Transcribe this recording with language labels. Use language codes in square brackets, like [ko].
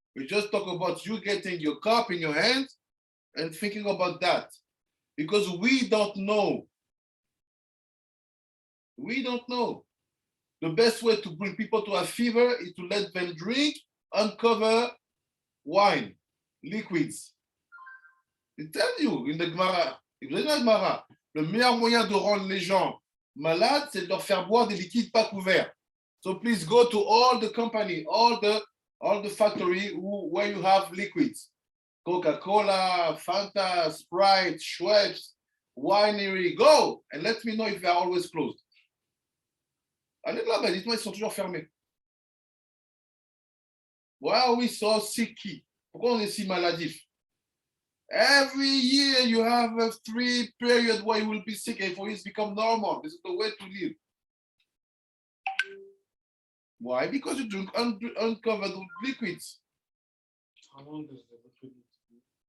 [en] We just talk about you getting your cup in your hand and thinking about that. Because we don't know. We don't know. The best way to bring people to a fever is to let them drink uncover wine, liquids. They tell you in the Gemara, if you read Gemara, [fr] le meilleur moyen de rendre les gens malades, c'est de leur faire boire des liquides pas couverts. [en] So please go to all the company, all the factory where you have liquids. Coca-Cola, Fanta, Sprite, Schweppes, Winery, go and let me know if they are always closed. [fr] Allez là-bas, dites-moi, ils sont toujours fermés. [en] Why are we so sicky? [fr] Pourquoi on est si maladif? [en] Every year you have 3 periods where you will be sick and for it become normal. This is the way to live. Why? Because you drink uncovered liquids. How long does the liquid need to be?